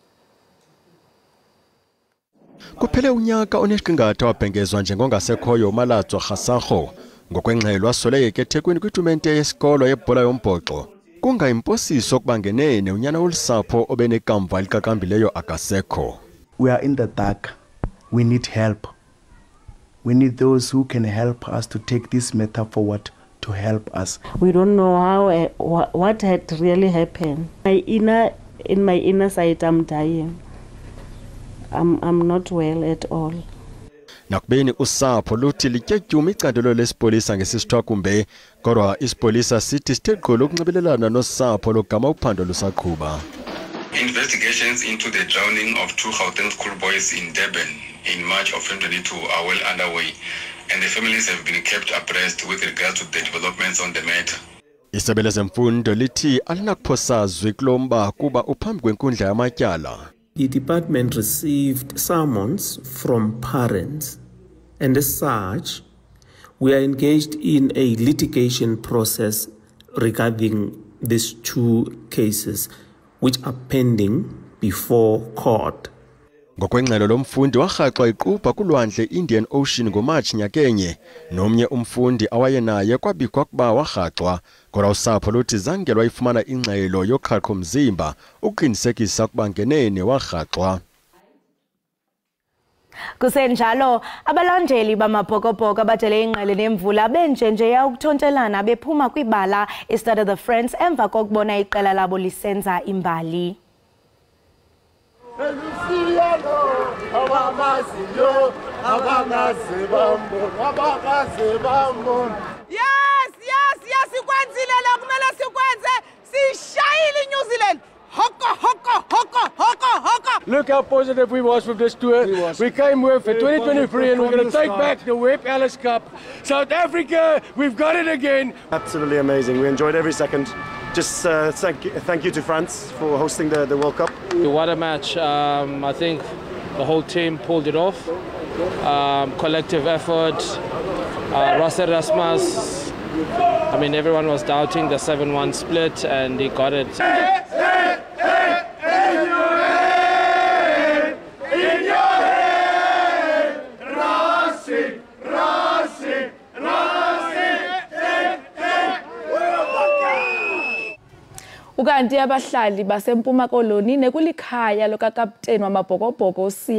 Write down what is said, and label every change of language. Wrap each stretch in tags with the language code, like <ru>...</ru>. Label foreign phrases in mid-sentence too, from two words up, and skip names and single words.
<xh>Kuphele unyaka onesiqingatha wabhengezwa njengongasekhoyo uMalatswa Kgasakgo ngokwengxelo wasoleke eThekwini kwitumente yesikolo yebhola yombhoxo. Kungayimposiso ukuba ngenene unyana wolusapho obenekamva eliqaqambileyo akasekho.</xh> <en>We are in the dark. We need help. We need those who can help us to take this matter forward to help us. We don't know how what had really happened. In my inner side, I'm dying. I'm not well at all.</en> <xh>Nakubeni usapho luthi lityetyuma icandelo lesipolisa ngesisithwakumbe kodwa isipolisa sithi sithe gqolo ukunxibelelana nosapho logama uphando lusaqhuba.</xh> <en>Investigations into the drowning of 2 Gauteng schoolboys in Durban in March of 2022 are well underway, and the families have been kept abreast with regards to the developments on the matter.</en> <xh>Isebe lezemfundo lithi alinakuphosazwe kulomba kuba uphambi kwenkundla yamatyala.</xh> <en>The department received summons from parents, and as such, we are engaged in a litigation process regarding these 2 cases, which are pending before court.</en> <xh>Ngokwengxelo lomfundi warhaxwa iqupha kulwandle Indian Ocean ngoMarch nyakenye, nomnye umfundi awayenaye kwabikwa kuba warhaxwa, kodwa usapho luthi zange lwayifumana ingxelo yoqhaqho mzimba ukuqinisekisa ukuba ngenene warhaxwa. Kusenjalo abalandeli bamabhokobhoko abadele ingqele nemvula benjenjeya ukuthontelana bephuma kwibala eStade the Friends emva kokubona iqela labo lisenza imbali. Yes, sikwenzile lo kumele sikwenze sishayile New Zealand. Hoko.</xh> <en>Look how positive we was with this tour. We came with for 2023 and we're going to take back the Webb Ellis Cup. South Africa, we've got it again. Absolutely amazing. We enjoyed every second. Just thank you to France for hosting the World Cup. What a match. I think the whole team pulled it off. Collective effort. Ross Erasmus. I mean, everyone was doubting the 7-1 split and he got it.</en> <xh>Ukanti abahlali basempuma koloni nekulikhaya lokakapteni wamabhokobhoko uSiya</xh>